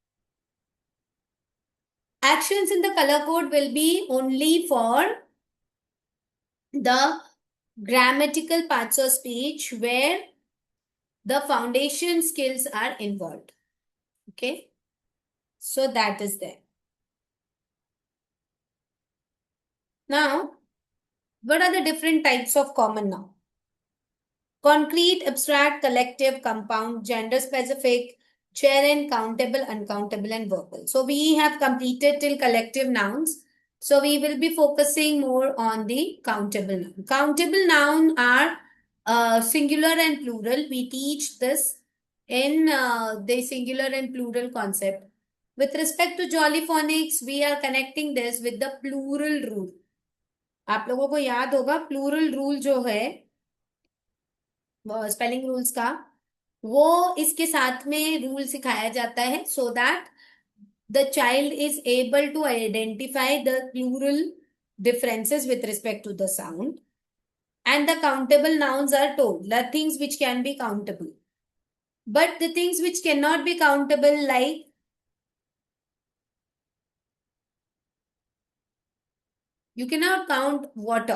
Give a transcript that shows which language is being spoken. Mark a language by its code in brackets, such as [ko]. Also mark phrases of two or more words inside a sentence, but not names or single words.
[en] Actions in the color code will be only for the grammatical parts of speech where the foundation skills are involved. Okay. So that is there. Now, what are the different types of common noun? Concrete, abstract, collective, compound, gender specific, gerund, countable, uncountable, and verbal. So we have completed till collective nouns. So we will be focusing more on the countable noun. Countable noun are singular and plural. We teach this in the singular and plural concept. With respect to jolly phonics, we are connecting this with the plural rule. [hi] आप लोगों को याद होगा [en] plural rule [hi] जो है [en] spelling rules [hi] का, वो इसके साथ में रूल सिखाया जाता है [en] so that the child is able to identify the plural differences with respect to the sound, and the countable nouns are told the things which can be countable, but the things which cannot be countable, like you cannot count water.